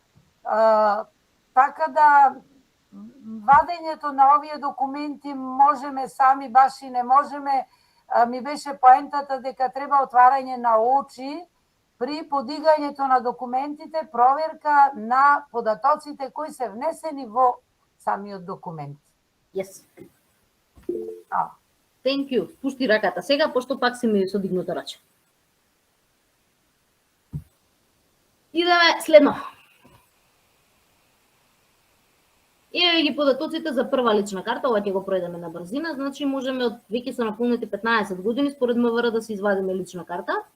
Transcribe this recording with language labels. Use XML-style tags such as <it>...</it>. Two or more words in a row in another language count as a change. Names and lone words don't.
<mk>Така да, вадењето на овие документи можеме сами, баш и не можеме. ми беше поентата дека треба отварање на очи при подигањето на документите, проверка на податоците кои се внесени во самиот документ.</mk> <en>Yes. Thank you.</en> <mk>Спусти раката сега, пошто пак си ми содигнута раче. Идеме следно. Еве ги податоците за прва лична карта, ова ќе го пројдеме на брзина, значи можеме од веќе се наполнети 15 години според МВР да се извадиме лична карта.</mk>